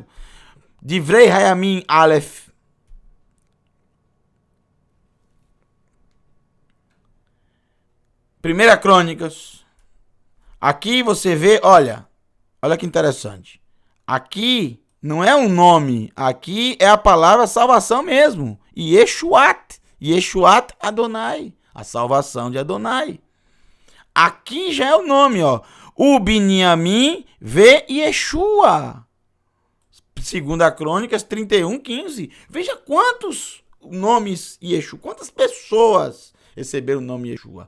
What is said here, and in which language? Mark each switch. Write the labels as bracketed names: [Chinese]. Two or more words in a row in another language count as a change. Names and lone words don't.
[Portuguese] Divrei Hayamim Aleph. Primeira Crônicas. Aqui você vê, olha que interessante. Aqui não é um nome, aqui é a palavra salvação mesmo. [Hebrew] ישועת. ישועת אדוני. [Portuguese] A salvação de Adonai. Aqui já é o nome, ó. O Binyamin ve Yeshua. Segunda Crônicas 31, 15. Veja quantos nomes Yeshua, quantas pessoas receberam o nome Yeshua.